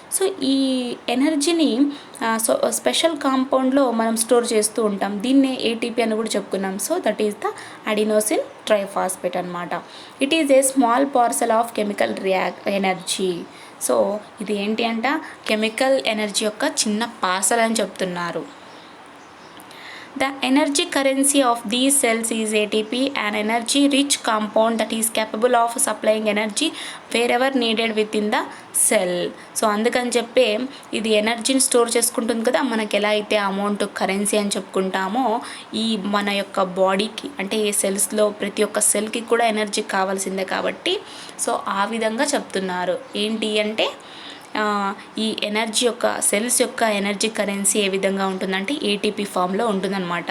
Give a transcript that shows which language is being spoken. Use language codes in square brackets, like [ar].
[te] So ఈ ఎనర్జీని special కాంపౌండ్లో మనం స్టోర్ చేస్తూ ఉంటాం. దీన్నే ఏటీపీ అని కూడా చెప్పుకున్నాం. [en] So that is the adenosine triphosphate అనమాట. It is a small parcel of chemical energy. [te] So ఇది ఏంటి అంట? కెమికల్ ఎనర్జీ యొక్క చిన్న పార్సల్ అని చెప్తున్నారు. [en] The energy currency of these cells is ATP, an energy-rich compound that is capable of supplying energy wherever needed within the cell. [te] So అందుకని చెప్పే ఇది ఎనర్జీని స్టోర్ చేసుకుంటుంది కదా. మనకి ఎలా అయితే అమౌంట్ కరెన్సీ అని చెప్పుకుంటామో, ఈ మన యొక్క బాడీకి అంటే ఈ సెల్స్లో ప్రతి ఒక్క సెల్కి కూడా ఎనర్జీ కావాల్సిందే కాబట్టి సో ఆ విధంగా చెప్తున్నారు. ఏంటి అంటే ఈ ఎనర్జీ యొక్క సెల్స్ యొక్క ఎనర్జీ కరెన్సీ ఏ విధంగా ఉంటుందంటే ఏటీపీ ఫామ్లో ఉంటుందన్నమాట.